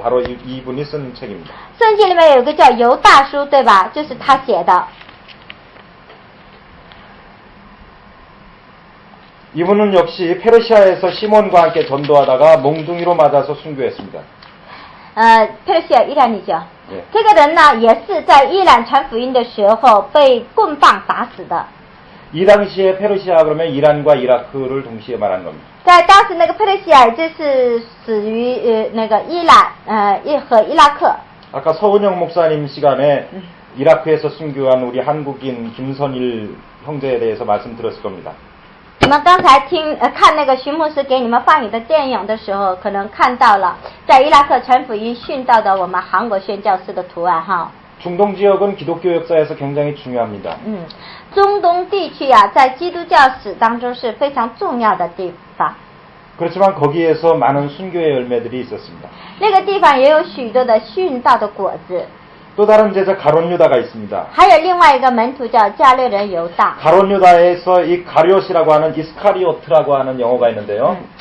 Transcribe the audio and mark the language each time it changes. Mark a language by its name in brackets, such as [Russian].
[Korean] 바로 이분이 쓴 책입니다. [Chinese] 圣经里面有个叫犹大书，对吧？就是他写的。 [Korean] 이분은 역시 페르시아에서 시몬과 함께 전도하다가 몽둥이로 맞아서 순교했습니다. [Chinese] 佩尔西亚伊朗女教， [Korean] 예. [Chinese] 这个人呢也是在伊朗传福音的时候被棍棒打死的。 [Korean] 이 당시에 페르시아 그러면 이란과 이라크를 동시에 말하는 겁니다. [Chinese] 在当时那个佩尔西亚就是死于那个伊朗和伊拉克。 [Korean] 아까 서은영 목사님 시간에 이라크에서 순교한 우리 한국인 김선일 형제에 대해서 말씀드렸을 겁니다. [Chinese] 你们刚才看那个徐牧师给你们放映的电影的时候，可能看到了在伊拉克传福音殉道的我们韩国宣教士的图案哈。 [Korean] 중동 지역은 기독교 역사에서 굉장히 중요합니다. [Chinese] 中东地区啊，在基督教史当中是非常重要的地方。 [Korean] 그렇지만 거기에서 많은 순교의 열매들이 있었습니다. [Chinese] 那个地方也有许多的殉道的果子。 [Korean] 또 다른 제자 가론 유다가 있습니다. [Chinese] 还有另外一个门徒叫加略人犹大。 [Korean] 가론 유다에서 이 가룟이라고 하는 이스카리오트라고 하는 영어가 있는데요.